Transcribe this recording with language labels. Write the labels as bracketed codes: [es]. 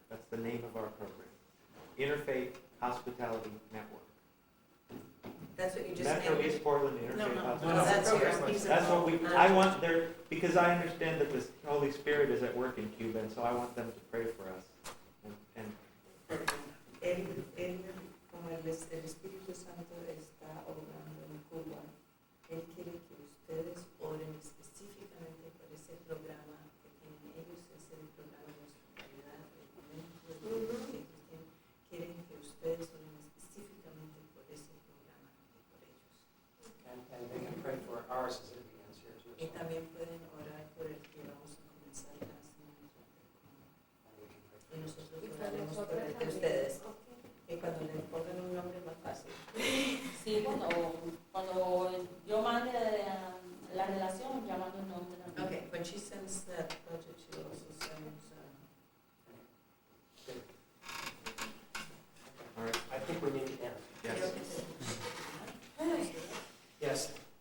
[en] That's the name of our program. Interfaith Hospitality Network. That's what you just Metro named? East Portland Interfaith Hospitality. No, that's program. yours. That's what I want there, because I understand that the Holy Spirit is at work in Cuba, and so I want them to pray for us. And [es] Él, como el Espíritu Santo está obrando en Cuba, Él quiere que ustedes oren específicamente por ese programa que tienen ellos, es el programa de hospitalidad, el momento que ellos tienen. Quieren que ustedes oren específicamente por ese programa y por ellos. And they can pray for ours as it begins here too. Y también pueden orar por el que vamos a comenzar la semana. Y nosotros oraremos por el de ustedes. Y cuando le pongan un nombre más fácil. Sí, cuando yo mande la relación, llamando un nombre. [en] Okay, when she sends that budget, she also sends, all right. I think we need to end. Yes. Yes.